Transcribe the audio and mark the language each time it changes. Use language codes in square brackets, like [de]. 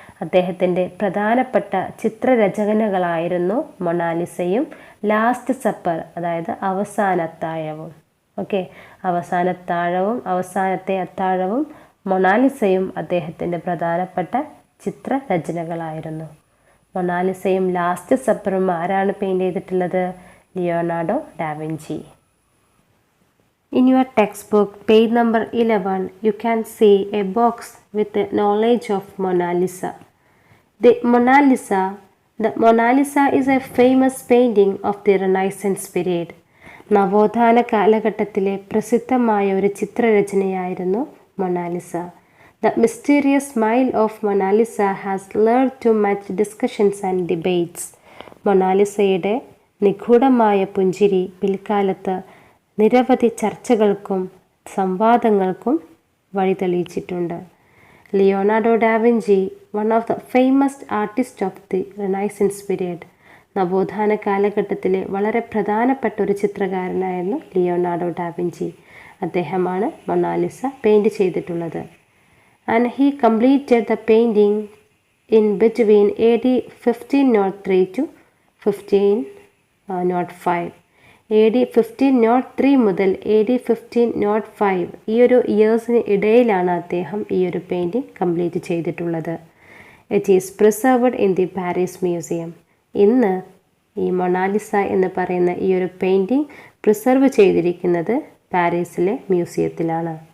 [ml] അദ്ദേഹത്തിൻ്റെ പ്രധാനപ്പെട്ട ചിത്രരചനകളായിരുന്നു മൊണാലിസയും last supper, അതായത് അവസാനത്താഴവും. ഓക്കെ, അവസാനത്തെ അത്താഴവും മൊണാലിസയും അദ്ദേഹത്തിൻ്റെ പ്രധാനപ്പെട്ട ചിത്രരചനകളായിരുന്നു. മൊണാലിസയും ലാസ്റ്റ് സപ്പറും ആരാണ് പെയിൻറ്റ് ചെയ്തിട്ടുള്ളത്? Leonardo da Vinci. [en] In your textbook, page number 11, you can see a box with the knowledge of Mona Lisa. The Mona Lisa is a famous painting of the Renaissance period. [ml] നവോത്ഥാന കാലഘട്ടത്തിലെ പ്രസിദ്ധമായ ഒരു ചിത്രരചനയായിരുന്നു Mona Lisa. [en] The mysterious smile of Mona Lisa has led to much discussions and debates. [ml] മൊണാലിസയുടെ നിഗൂഢമായ പുഞ്ചിരി പിൽക്കാലത്ത് നിരവധി ചർച്ചകൾക്കും സംവാദങ്ങൾക്കും വഴിതെളിയിച്ചിട്ടുണ്ട്. [en] Leonardo da Vinci, one of the famous artist of the renaissance period. [ml] നവോത്ഥാന കാലഘട്ടത്തിലെ വളരെ പ്രധാനപ്പെട്ട ഒരു ചിത്രകാരനായിരുന്നു ലിയോണാർഡോ ഡാവിഞ്ചി. അദ്ദേഹമാണ് മൊണാലിസ പെയിൻറ്റ് ചെയ്തിട്ടുള്ളത്. [en] And he completed the painting in between AD 1503 to 1505. [ml] AD 1503 മുതൽ AD 1505 ഈ ഒരു ഇയേഴ്സിന് ഇടയിലാണ് അദ്ദേഹം ഈ ഒരു പെയിൻറ്റിംഗ് കംപ്ലീറ്റ് ചെയ്തിട്ടുള്ളത്. [en] It is preserved in the Paris museum. [ml] ഇന്ന് ഈ മൊണാലിസ എന്ന് പറയുന്ന ഈ ഒരു പെയിൻറ്റിംഗ് പ്രിസർവ് ചെയ്തിരിക്കുന്നത് പാരീസിലെ മ്യൂസിയത്തിലാണ്.